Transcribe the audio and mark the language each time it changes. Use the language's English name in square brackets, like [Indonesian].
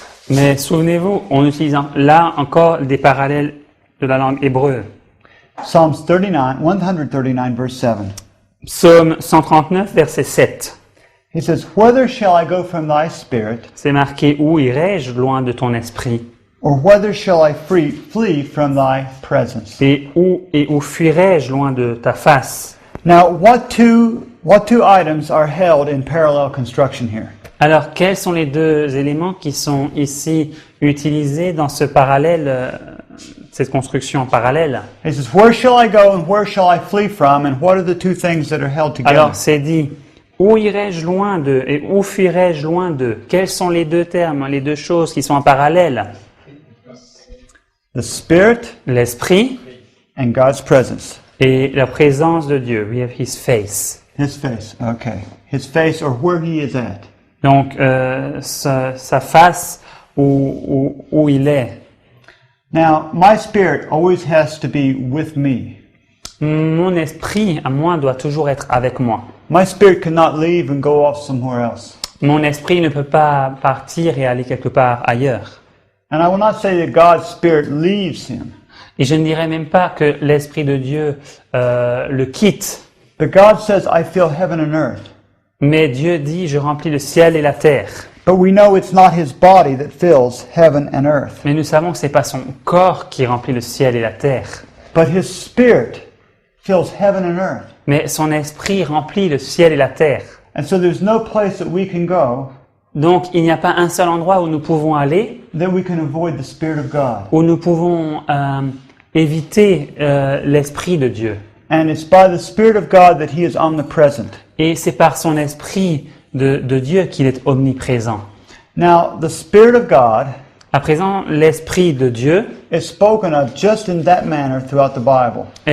[French] Mais souvenez-vous, on utilise là encore des parallèles de la langue hébreu. [English] Psalms 139, verse 7. [French] Psaume 139, verset 7. [English] He says, Whither shall I go from thy spirit, [French] C'est marqué, où irai-je loin de ton esprit? [English] or whither shall I flee from thy presence? [French] Et où fuirai-je loin de ta face? [English] Now, what two items are held in parallel construction here? [French] Alors, quels sont les deux éléments qui sont ici utilisés dans ce parallèle, cette construction en parallèle? [English] He says, Where shall I go and where shall I flee from? And what are the two things that are held together? [French] Alors, c'est dit, où irai-je loin d'eux et où fuirai-je loin d'eux? Quels sont les deux termes, les deux choses qui sont en parallèle? [English] The Spirit [French] L'esprit [English] and God's presence. [French] et la présence de Dieu. [English] We have His face. His face, okay. His face or where he is at. [French] Donc, sa face où il est. [English] Now, my spirit always has to be with me. [French] Mon esprit, à moi, doit toujours être avec moi. [English] My spirit cannot leave and go off somewhere else. [French] Mon esprit ne peut pas partir et aller quelque part ailleurs. [English] And I will not say that God's spirit leaves him. [French] Et je ne dirais même pas que l'Esprit de Dieu le quitte. [English] But God says, I fill heaven and earth. [French] Mais Dieu dit, je remplis le ciel et la terre. [English] But we know it's not his body that fills heaven and earth. [French] Mais nous savons que ce n'est pas son corps qui remplit le ciel et la terre. [English] But his spirit fills heaven and earth. [French] Mais son esprit remplit le ciel et la terre. [English] And so there's no place that we can go [French] Donc, il n'y a pas un seul endroit où nous pouvons aller, [English] that we can avoid the Spirit of God. [French] où nous pouvons éviter l'Esprit de Dieu. [English] And it's by the Spirit of God that he is omnipresent. [French] Et c'est par son Esprit de Dieu qu'il est omniprésent. [English] Now, the Spirit of God [French] À présent, l'Esprit de Dieu, [English] is spoken of just in that manner throughout the Bible.